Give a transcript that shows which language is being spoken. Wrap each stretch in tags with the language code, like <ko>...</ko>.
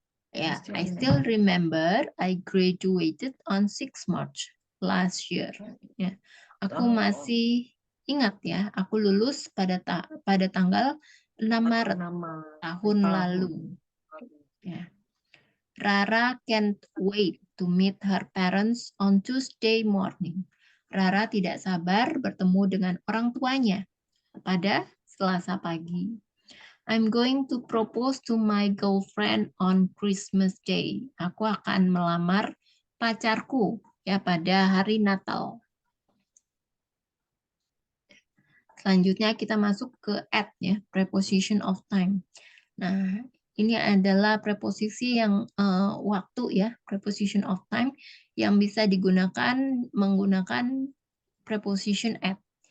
<en>Ya, I still remember I graduated on 6 March last year.</en> <id>Ya, aku masih ingat ya, aku lulus pada tanggal 6 Maret tahun lalu. Ya.</id> <en>Rara can't wait to meet her parents on Tuesday morning.</en> <id>Rara tidak sabar bertemu dengan orang tuanya pada Selasa pagi.</id> <en>I'm going to propose to my girlfriend on Christmas Day.</en> <id>Aku akan melamar pacarku ya pada hari Natal. Selanjutnya kita masuk ke at ya,</id> <en>preposition of time.</en> <id>Nah, ini adalah preposisi yang waktu ya,</id> <en>preposition of time</en> <id>yang bisa digunakan menggunakan</id> <en>preposition at.</en>